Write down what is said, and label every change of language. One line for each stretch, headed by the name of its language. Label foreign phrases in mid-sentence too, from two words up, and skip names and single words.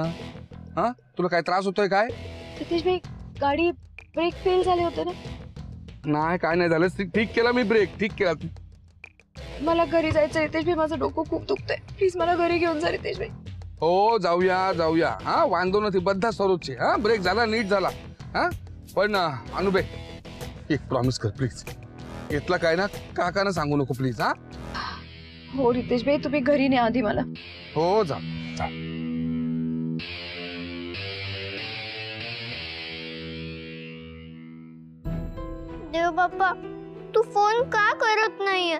Marathi: हा, तुला काय त्रास होतोय काय? रितेश भाई, गाडी ब्रेक फेल झाले होते ना? नाही, काय नाही झालं, ठीक केला मी, ब्रेक ठीक केला तू। मला घरी जायचं रितेश भाई, माझं डोकं खूप दुखतंय, प्लीज मला घरी घेऊन जा रितेश भाई। हो जाऊया जाऊया, हा वांदो
Gujarati: નથી, બધા સરું છે।
Marathi: हा ब्रेक झाला, नीट झाला। हा पण अनुबे एक प्रॉमिस कर प्लीज, इतला काय ना काकांना सांगू नको प्लीज। हा हो रितेश भाई, तुम्ही घरी न्या आधी मला। हो जा जा। देव बाप्पा, तू फोन का करत नाहीये?